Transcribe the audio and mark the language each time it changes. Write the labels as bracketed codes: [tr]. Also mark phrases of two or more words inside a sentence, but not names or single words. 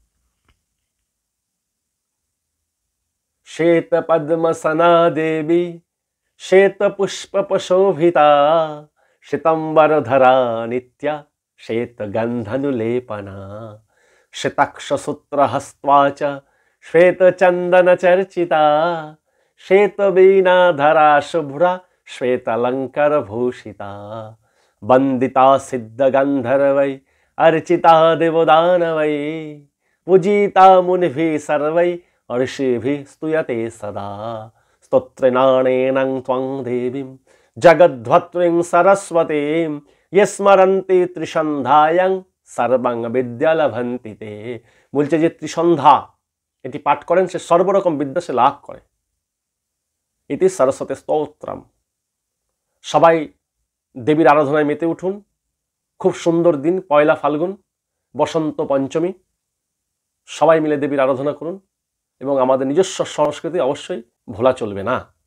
[sa] শ্বেত পদ্মসনা দেবী শ্বেত পুষ্প শোভিতা শ্বেতাম্বরধরা নিত্যা শ্বেত গন্ধনুলেপনা শ্বেতাক্ষ সূত্র হস্ত্বা চ শ্বেত চন্দন চর্চিতা শ্বেত বীণাধরা শুভ্রা শ্বেতালঙ্কার ভূষিতা বন্দিতা সিদ্ধ গন্ধর্वै अर्चिता देवदानवै पूजिता मुनिभिः सर्वै ऋषिभिः स्तूयते सदा स्तोत्रेणानेनं त्वं देवीं जगद्धात्रीं सरस्वतीं ये स्मरन्ति त्रिसन्ध्यायां सर्वं विद्या लभन्ति ते। [bn] বলছে যে ত্রিসন্ধ্যা এটি পাঠ করেন সে সর্বরকম বিদ্যা সে লাভ করে। এটি সরস্বতী স্তোত্রম। সবাই দেবীর আরাধনায় মেতে উঠুন। খুব সুন্দর দিন, পয়লা ফাল্গুন, বসন্ত পঞ্চমী, সবাই মিলে দেবীর আরাধনা করুন এবং আমাদের নিজস্ব সংস্কৃতি অবশ্যই ভোলা চলবে না।